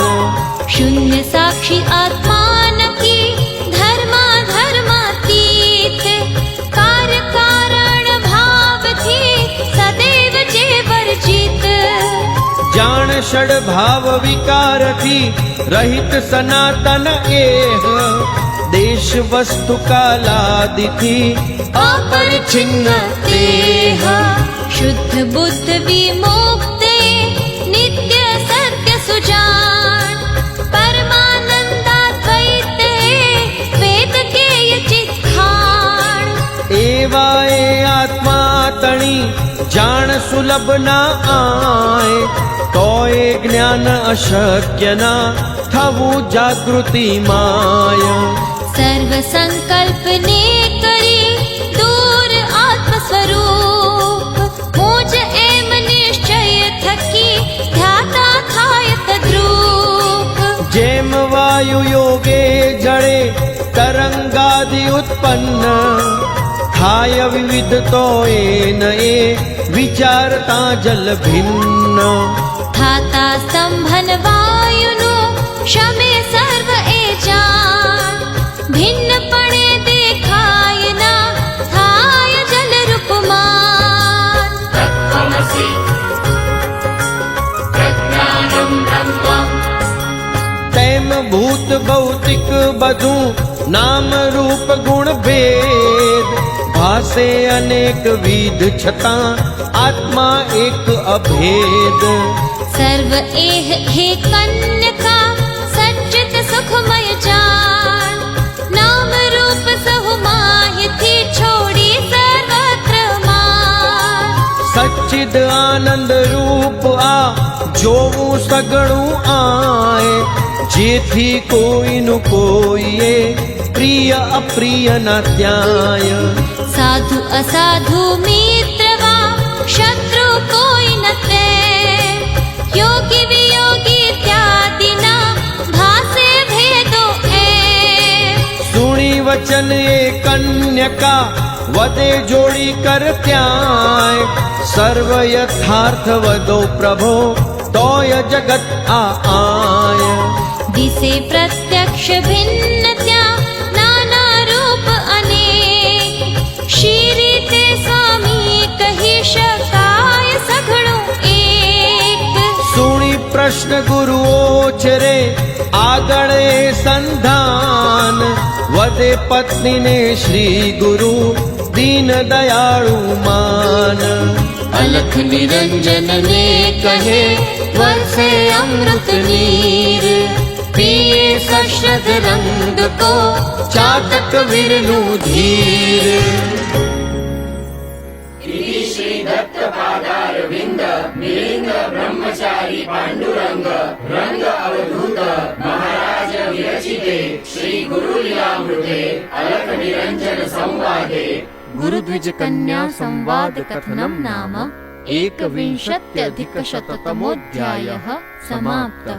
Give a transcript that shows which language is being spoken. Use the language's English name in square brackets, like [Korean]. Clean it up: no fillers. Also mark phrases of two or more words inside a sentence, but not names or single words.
[Gujarati] શૂન્ય સાક્ષી આત્મા નકી ધર્માતીત કાર્ય કારણ ભાવથી સદૈવ જે વર્જિત જાણ ષડભાવ વિકારથી રહિત સનાતન એહ દેશ વસ્તુ કાલાદિથી અપરિચ્છિન્ન તેહ શુદ્ધ બુદ્ધ વિમુક્તે નિત્ય સત્ય સુજાન પરમાનંદાદ્વૈતે વેદ કેય ચિત્ખાણ એવા એ આત્મા તણી જાણ સુલભ ના આય તોય જ્ઞાન અશક્ય ના થવું જાગૃતિ માય સર્વ સંકલ્પ ને કરી દૂર આત્મ સ્વરૂપ મુજ એમ નિશ્ચય થકી ધ્યાતા થાય તદ્રૂપ જેમ વાયુ યોગે જળે તરંગાદિ ઉત્પન્ન થાય વિવિધ તો ન એ વિચારતા જલ ભિન્ન થાતા સ્તંભન વાયુનુ શમે સર્વ એ જાન ભિન્ન પણે દેખાય ના થાય જલ રૂપમાન [Sanskrit] तत्त्वमसि प्रज्ञानं ब्रह्म [Gujarati] તેમ ભૂત ભૌતિક બધું નામ રૂપ ગુણ ભેદ ભાસે અનેક વિધ છતાં આત્મા એક અભેદ સર્વ એહ હે કન્યકા સચ્ચિત સુખમય જાન નામ રૂપ સહુ માહિ થી છોડી સર્વત્ર માન સચ્ચિદ આનંદ રૂપ આ જોવું સગળું આય જેથી કોઈનું કોઈએ પ્રિય અપ્રિય ના ત્યાય સાધુ અસાધુ મિત્રવા શત્રુ કોઈ ન તે યોગી વિયોગી ઇત્યાદિના ભાસે ભેદો એ સુણી વચન એ કન્યકા વદે જોડી કર ત્યાય સર્વ યથાર્થ વદો પ્રભો તોય જગત આ આય દિસે પ્રત્યક્ષ ભિન્ન ત્યા નાના રૂપ અનેક શી તે સ્વામી કહી શકાય સઘળો એક સુણી પ્રશ્ન ગુરુઓ છે રે આગળ એ સંધાન વદે પત્નીને શ્રી ગુરુ દીન દયાળુ માન અલખ નિરંજન ને કહે વર્ષે અમૃત નીર પિએ સશ્રદ્ધ રંગ કો ચાતક વિરલૂ ધીર [Sanskrit] इति श्री दत्त पादार विंद मिलिंद ब्रह्मचारी पांडुरंग रंग अवधूत महाराज विरचिते श्री गुरु लीलामृते अलख निरंजन संवादे गुरुद्विज कन्या संवाद कथनम नाम एकविंशत्यधिकशततमोऽध्यायः समाप्तः।